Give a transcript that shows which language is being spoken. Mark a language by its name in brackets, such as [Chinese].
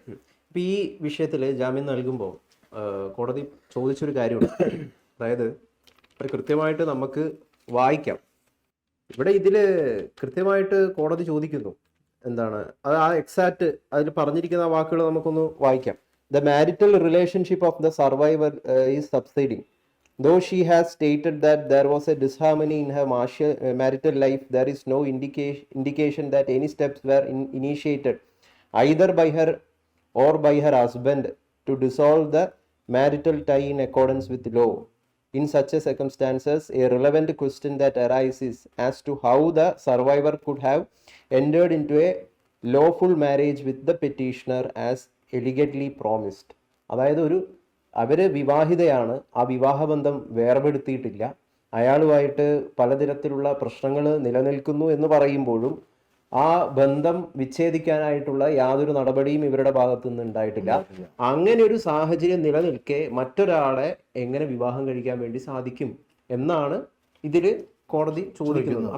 [Malayalam] ഇപ്പൊ ഈ വിഷയത്തിൽ ജാമ്യം നൽകുമ്പോൾ കോടതി ചോദിച്ചൊരു കാര്യമുണ്ട്. അതായത് കൃത്യമായിട്ട് നമുക്ക് വായിക്കാം. ഇവിടെ ഇതില് കൃത്യമായിട്ട് കോടതി ചോദിക്കുന്നു എന്താണ് അത് ആ എക്സാക്ട് അതിൽ പറഞ്ഞിരിക്കുന്ന വാക്കുകൾ നമുക്കൊന്ന് വായിക്കാം. [English] The marital relationship of the survivor is subsiding. Though she has stated that there was a disharmony in her marital life, there is no indication that any steps were initiated either by her or by her husband to dissolve the marital tie in accordance with law. In such a circumstances, a relevant question that arises as to how the survivor could have entered into a lawful marriage with the petitioner as allegedly promised. [Malayalam] അതായത് അവര് വിവാഹിതയാണ്, ആ വിവാഹബന്ധം വേർപെടുത്തിയിട്ടില്ല, അയാളുമായിട്ട് പലതരത്തിലുള്ള പ്രശ്നങ്ങൾ നിലനിൽക്കുന്നു എന്ന് പറയുമ്പോഴും ആ ബന്ധം വിച്ഛേദിക്കാനായിട്ടുള്ള യാതൊരു നടപടിയും ഇവരുടെ ഭാഗത്തു നിന്ന് ഉണ്ടായിട്ടില്ല. അങ്ങനെ ഒരു സാഹചര്യം നിലനിൽക്കെ മറ്റൊരാളെ എങ്ങനെ വിവാഹം കഴിക്കാൻ വേണ്ടി സാധിക്കും എന്നാണ് ഇതില് കോടതി ചോദിക്കുന്നത്.